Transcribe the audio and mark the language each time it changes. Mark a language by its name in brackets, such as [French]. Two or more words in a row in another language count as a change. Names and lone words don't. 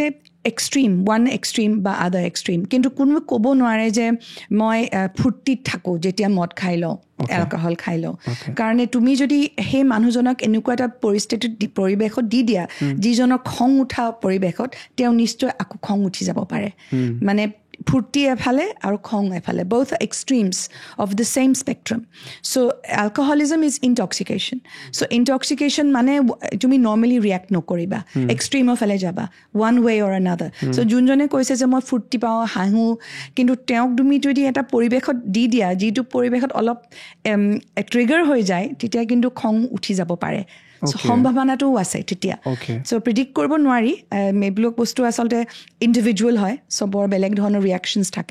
[English] extreme, one extreme [Assamese] বা [English] other extreme, [Assamese] কিন্তু কোনোৱে ক'ব নোৱাৰে যে মই ফূৰ্তিত থাকোঁ যেতিয়া মদ খাই লওঁ, এলকহল খাই লওঁ। কাৰণে তুমি যদি সেই মানুহজনক এনেকুৱা এটা পৰিৱেশত দি দিয়া যিজনক খং উঠা পৰিৱেশত, তেওঁ নিশ্চয় আকৌ খং উঠি যাব পাৰে। মানে ফূৰ্তি এফালে আৰু খং এফালে, [English] both extremes of the same spectrum. So alcoholism is intoxication. So intoxication [Assamese] মানে তুমি [English] normally react [Assamese] নকৰিবা, extreme ফালে যাবা, [English] one way or another. [Assamese] So যোনজনে কৈছে যে মই ফূৰ্তি পাওঁ, হাঁহো, কিন্তু তেওঁক তুমি যদি এটা পৰিৱেশত দি দিয়া যিটো পৰিৱেশত অলপ ট্ৰিগাৰ হৈ যায়, তেতিয়া কিন্তু খং উঠি যাব পাৰে। সম্ভাৱনাটোও আছে তেতিয়া। চ' প্ৰিডিক্ট কৰিব নোৱাৰি। এইবিলাক বস্তু আচলতে ইণ্ডিভিজুৱেল হয়, চবৰ বেলেগ ধৰণৰ ৰিয়েকশ্যনছ থাকে।